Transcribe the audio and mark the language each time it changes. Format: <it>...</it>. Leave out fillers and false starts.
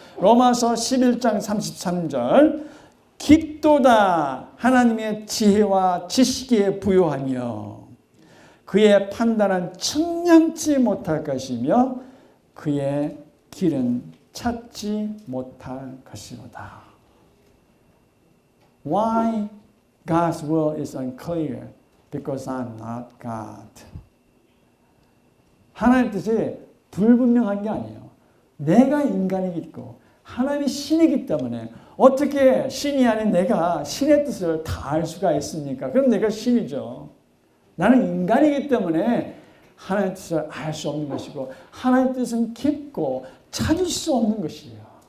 <ko>로마서 11장 33절 깊도다 하나님의 지혜와 지식에 부요하며 그의 판단은 측량치 못할 것이며 그의 길은 찾지 못할 것이로다.</ko> <en>Why God's will is unclear? Because I'm not God.</en> <ko>하나님의 뜻이 불분명한 게 아니에요. 내가 인간이고 하나님이 신이기 때문에 어떻게 신이 아닌 내가 신의 뜻을 다 알 수가 있습니까? 그럼 내가 신이죠. 나는 인간이기 때문에 하나님의 뜻을 알 수 없는 것이고 하나님의 뜻은 깊고 찾을 수 없는 것이에요.</ko>